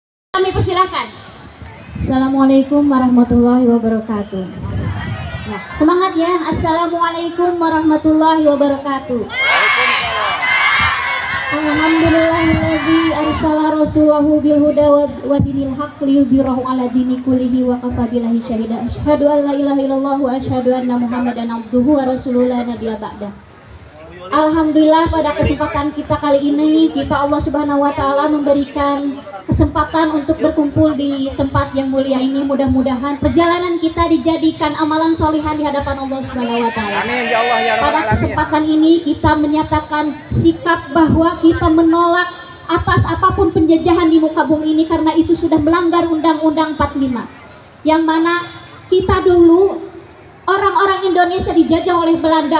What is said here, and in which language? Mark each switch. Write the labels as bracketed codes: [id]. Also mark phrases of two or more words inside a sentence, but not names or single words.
[id] Kami persilahkan. [ar] السلام عليكم ورحمة الله وبركاته. [id] Nah, semangat ya. [ar] السلام عليكم ورحمة الله وبركاته. الحمد لله الذي أرسل رسوله بالهدى ودين الحق ليظهره على الدين كله وكفى بالله شهيدا. أشهد أن لا إله إلا الله وأشهد أن محمدا عبده ورسوله لا نبي بعده. [id] Alhamdulillah, pada kesempatan kita kali ini [ar] الله سبحانه وتعالى [id] memberikan kesempatan untuk berkumpul di tempat yang mulia ini. Mudah-mudahan perjalanan kita dijadikan [ar] عملا صالحا [id] di hadapan [ar] الله سبحانه وتعالى. آمين يا الله يا رب [id] Pada [ar] alamin. [id] kesempatan ini kita menyatakan sikap bahwa kita menolak atas apapun penjajahan di muka bumi ini, karena itu sudah melanggar Undang-Undang 45, yang mana kita dulu orang-orang Indonesia dijajah oleh Belanda.